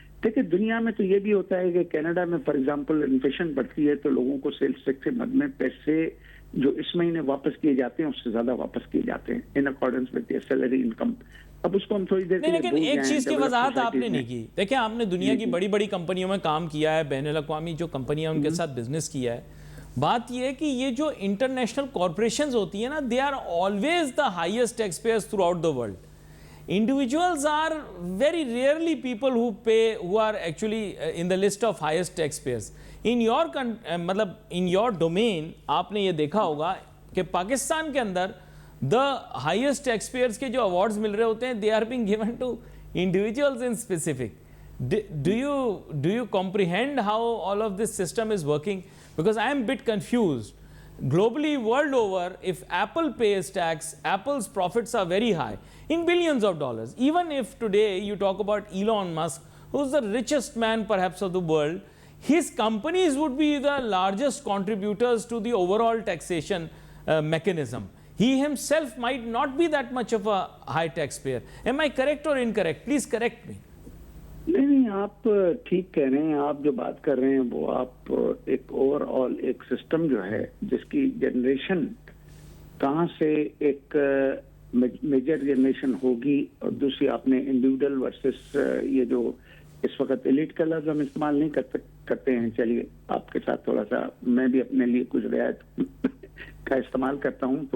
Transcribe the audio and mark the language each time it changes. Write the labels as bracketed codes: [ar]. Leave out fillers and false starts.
[ur] دیکھیں دنیا میں تو یہ بھی ہوتا ہے کہ کینیڈا میں [en] for example [ur] انفلیشن بڑھتی ہے تو لوگوں کو سیلس ٹیکس کے مد میں پیسے جو اس مہینے واپس کیے جاتے ہیں اس سے زیادہ واپس کیے جاتے ہیں [en] In accordance with the salary income. [ur] اب اس کو ہم تھوڑی دیر کے لیے لیکن ایک چیز کی وضاحت آپ نے نہیں کی. دیکھیں آپ نے دنیا کی بڑی بڑی کمپنیوں میں کام کیا ہے، بین الاقوامی جو کمپنیاں ان کے ساتھ بزنس کیا ہے. بات یہ ہے کہ یہ جو انٹرنیشنل کارپوریشنز ہوتی ہیں نا، [en] They are always the highest tax payers throughout the world. Individuals are very rarely people who are actually in the list of highest taxpayers. In your [ur] مطلب [en] in your domain [ur] آپ نے یہ دیکھا ہوگا کہ پاکستان کے اندر [en] the highest taxpayers [ur] کے جو [en] awards [ur] مل رہے ہوتے ہیں [en] they are being given to individuals in specific. Do you comprehend how all of this system is working? Because I am a bit confused. Globally, world over, if Apple pays tax, Apple's profits are very high, in billions of dollars. Even if today you talk about Elon Musk, who's the richest man perhaps of the world, his companies would be the largest contributors to the overall taxation mechanism. He himself might not be that much of a high taxpayer. Am I correct or incorrect? Please correct me. [ur] نہیں، آپ ٹھیک کہہ رہے ہیں. آپ جو بات کر رہے ہیں وہ آپ ایک اوور آل ایک سسٹم جو ہے جس کی جنریشن کہاں سے ایک میجر جنریشن ہوگی، اور دوسری آپ نے انڈیویڈل ورسز یہ جو اس وقت ایلیٹ کا لفظ ہم استعمال نہیں کرتے ہیں، چلیے آپ کے ساتھ تھوڑا سا میں بھی اپنے لیے کچھ رعایت کا استعمال کرتا ہوں.